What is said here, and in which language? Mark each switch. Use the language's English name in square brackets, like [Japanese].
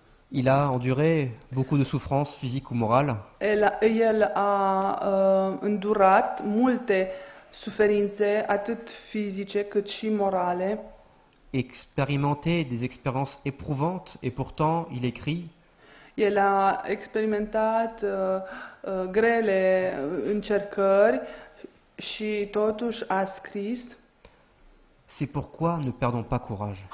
[French] Il a enduré beaucoup de souffrances physiques ou morales. [Romanian] El a îndurat multe suferințe, atât fizice cât și morale. [French] Expérimenté des expériences éprouvantes et pourtant il écrit [Romanian] El a experimentat grele încercări și totuși a scris. [French] c'est pourquoi ne perdons pas courage.